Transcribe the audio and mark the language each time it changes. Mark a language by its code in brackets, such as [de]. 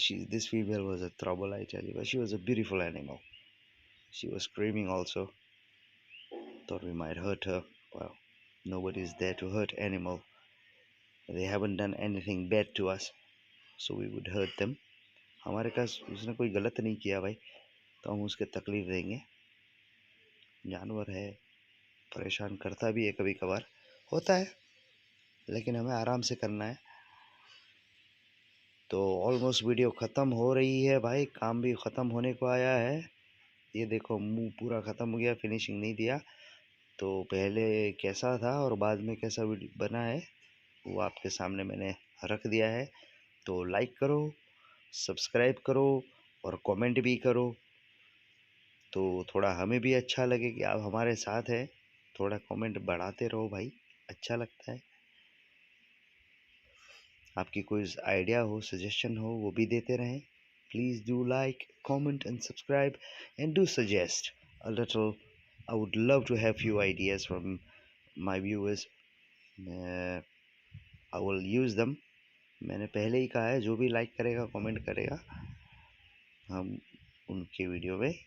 [en] This female was a trouble, I tell you. But she was a beautiful animal. She was screaming also. Thought we might hurt her. Well, nobody's there to hurt animal. They haven't done anything bad to us, so we would hurt them. [hi] हमारे पास उसने कोई गलत नहीं किया भाई, तो हम उसके तकलीफ देंगे? जानवर है, परेशान करता भी है, कभी कभार होता है, लेकिन हमें आराम से करना है. तो ऑलमोस्ट वीडियो ख़त्म हो रही है भाई, काम भी ख़त्म होने को आया है. ये देखो, मुंह पूरा ख़त्म हो गया, फिनिशिंग नहीं दिया. तो पहले कैसा था और बाद में कैसा बना है, वो आपके सामने मैंने रख दिया है. तो लाइक करो, सब्सक्राइब करो और कमेंट भी करो, तो थोड़ा हमें भी अच्छा लगे कि आप हमारे साथ हैं. थोड़ा कमेंट बढ़ाते रहो भाई, अच्छा लगता है. आपकी कोई आइडिया हो, सजेशन हो, वो भी देते रहें. [en] Please do like, comment and subscribe and do suggest a little. I would love to have few ideas from my viewers. I will use them. [hi] मैंने पहले ही कहा है, जो भी लाइक करेगा, कमेंट करेगा, हम उनके वीडियो में.